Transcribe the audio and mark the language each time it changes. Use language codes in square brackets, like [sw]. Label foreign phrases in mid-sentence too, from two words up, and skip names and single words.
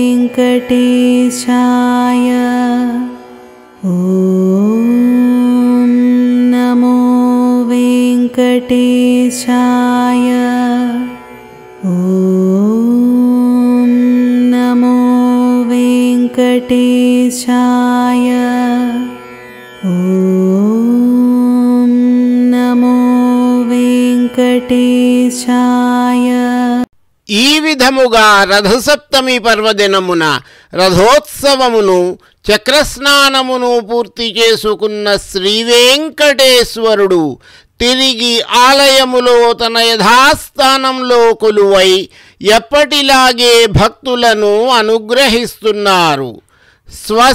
[sa] वेङ्कटेशाय ॐ नमो वेङ्कटेशाय ॐ नमो वेङ्कटेशाय ॐ नमो वेङ्कटेशाय। [te] ఈ విధముగా రథసప్తమి పర్వదినమున రథోత్సవమును చక్రస్నానమును పూర్తి చేసుకున్న శ్రీ వెంకటేశ్వరుడు తిరిగి ఆలయములో తన యథాస్థానంలో కొలువై ఎప్పటిలాగే భక్తులను అనుగ్రహిస్తున్నారు.